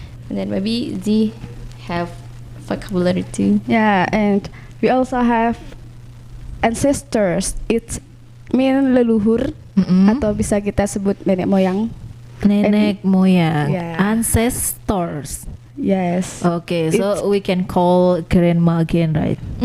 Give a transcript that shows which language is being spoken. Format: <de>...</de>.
<en>Maybe Z have vocabulary too. Yeah, and we also have ancestors. It mean</en> <id>leluhur atau bisa kita sebut nenek moyang. nenek moyang,</id> <en>Yeah. ancestors. Yes. Okay, so we can call grandma again, right?</en>